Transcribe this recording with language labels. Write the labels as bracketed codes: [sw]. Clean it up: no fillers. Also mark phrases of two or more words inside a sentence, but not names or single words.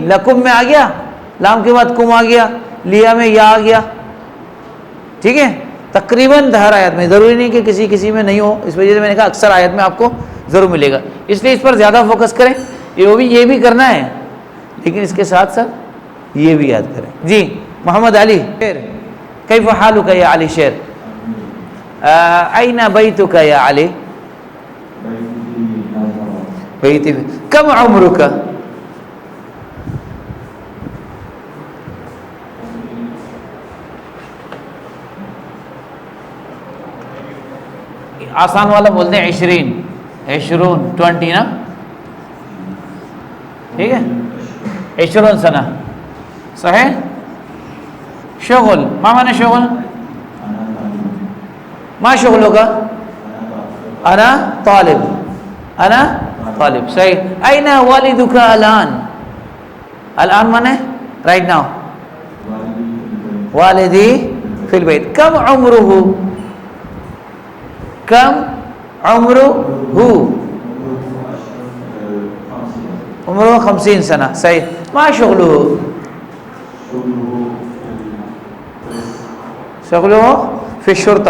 [ur] لکم میں آ گیا, لام کے بعد کم آ گیا, لیا میں یا آ گیا. ٹھیک ہے. تقریباً ہر آیت میں, ضروری نہیں کہ کسی میں نہیں ہو, اس وجہ سے میں نے کہا اکثر آیت میں آپ کو ضرور ملے گا, اس لیے اس پر زیادہ فوکس کریں. یہ بھی کرنا ہے, لیکن اس کے ساتھ ساتھ یہ بھی یاد کریں. [ar] جی محمد علی شیر. کیف حالک یا علی شیر؟ این بیتک یا علی؟ بیتی. کم عمرک؟ [ur] آسان والا بولتے ہیں 20 نا. ٹھیک ہے. 20 سنة. [ar] صحیح. شغل. ما معنى شغل؟ ما شغلك؟ أنا طالب. أنا طالب. صحیح. أين والدك الآن؟ الآن معنی [en] right now. [ar] والدي في البيت. كم عمره؟ كم عمره؟ عمره 50 سنة. صحيح. ما شغله؟ شغله في الشرطة.